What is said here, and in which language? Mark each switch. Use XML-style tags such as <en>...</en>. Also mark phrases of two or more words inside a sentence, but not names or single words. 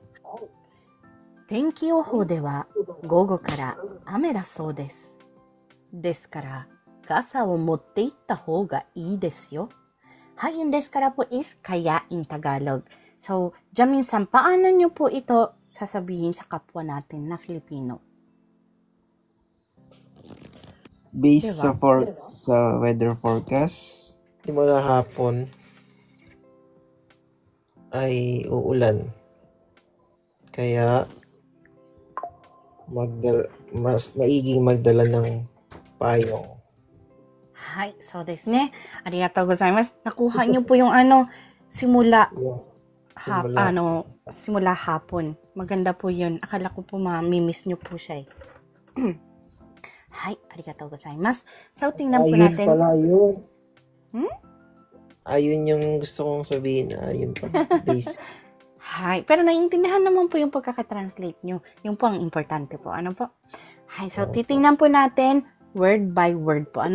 <ja>天気予報では午後から雨だそうです。ですから傘を持って行った方がいいですよ。</ja> <tl>はい、yung</tl> <ja>ですから</ja> <tl>po is kaya</tl> <en>in Tagalog.</en> <tl>So, Jamin-san, paano nyo po ito sasabihin sa kapwa natin na Filipino? Based Diba? sa weather forecast, simula hapon ay uulan. Kaya mas maiging magdala ng payong.</tl> <ja>はい、そうですね. ありがとうございます.</ja> <tl>Nakuha niyo po yung simula hapon. Maganda po yun. Akala ko po mamimiss niyo po siya eh.</tl> <ja>はい、ありがとうございます.</ja> <tl>So, tingnan po natin. Ayun pala yun. Ayun yung gusto kong sabihin. Ayun pa. Base. Hi, pero naiintindihan naman po yung pagkakatranslate nyo. Yung po ang importante po. Ano po? Hi, so titingnan po natin</tl> <en>word by word</en> <tl>po.</tl>